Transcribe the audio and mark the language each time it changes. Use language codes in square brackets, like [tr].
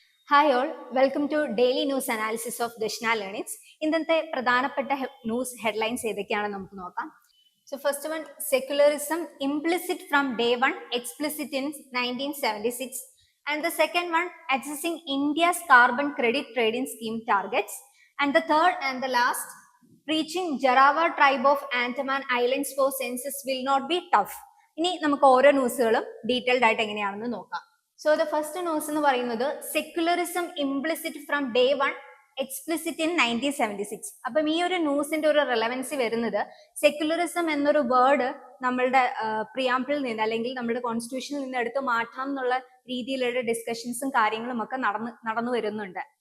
[en] Hi all, welcome to daily news analysis of Dakshina learnings. [ml] ഇന്നത്തെ പ്രധാനപ്പെട്ട ന്യൂസ് ഹെഡ്ലൈൻസ് ഏതൊക്കെയാണെന്ന് നമുക്ക് നോക്കാം. [en] So first one, secularism implicit from day one, explicit in 1976. And the second one, accessing India's carbon credit trading scheme targets. And the third and the last, reaching Jarawa tribe of Andaman Islands for census will not be tough. [ml] ഇനി നമുക്ക് ഓരോ ന്യൂസുകളും detailed ആയിട്ട് എങ്ങനെയാണെന്ന് നോക്കാം. [en] So the first news എന്ന് പറയുന്നത് secularism implicit from day one, explicit in 1976. [ml] അപ്പം ഈ ഒരു ന്യൂസിന്റെ ഒരു റെലവൻസി വരുന്നത് സെക്യുലറിസം എന്നൊരു വേർഡ് നമ്മളുടെ പ്രിയാമ്പിളിൽ നിന്ന് അല്ലെങ്കിൽ നമ്മുടെ കോൺസ്റ്റിറ്റ്യൂഷനിൽ നിന്ന് എടുത്ത് മാറ്റണം എന്നുള്ള രീതിയിലുള്ള ഡിസ്കഷൻസും കാര്യങ്ങളും ഒക്കെ നടന്നു വരുന്നുണ്ട്.